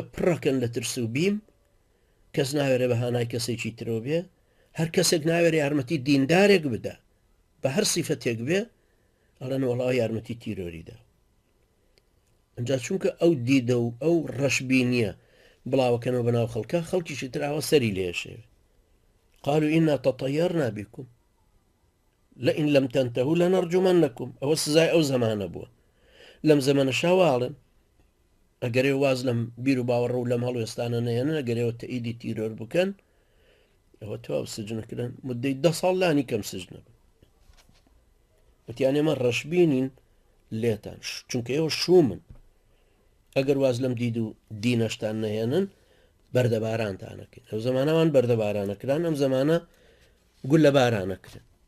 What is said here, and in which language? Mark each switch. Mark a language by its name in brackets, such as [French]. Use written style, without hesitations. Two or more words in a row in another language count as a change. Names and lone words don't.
[Central Kurdish] پڕەکەن لە ترس و بیم کەس ناوێرە بەهانای کەسێکی ترۆ بێ هەر کەسێک ناوێت یارمەتی دیندارێک بدە بە هەر سیفەتێک بێ ئەڵێن وەڵاو یارمەتی تیرۆریدا ئەجا چونکە ئەو دیدە و ئەو ڕەشببینیە بڵاوەکەنەوە بەناو خەڵکە خەڵکیشی تراوە سەری لێشێوێ [Arabic] قالوا إنا تطيرنا بكم لئن لم تنتهوا لنرجمنكم [Central Kurdish] ئەوە سزای ئەو زەمانە بووە لەم زەمانە شاواڵن ئەگەرێ واز لەم بیر و باوەڕە و لەم هەڵوێستانە نەیەنن ئەگەرێەوە تەئیدی تیرۆر بکەن ئەوە تەواو سجنەکردن مدەی 10 ساڵ لانی کەم سجنە بن وتیان ئێمە ڕەشببینین لێتان چونکە ئێوە شومن ئەگەر واز لەم دید و دینەشتان نەهێنن بەردەبارانتانەکەن ئەو زەمانەوان بەردەبارانەکران ئەم زەمانە گول لە بارانەکرن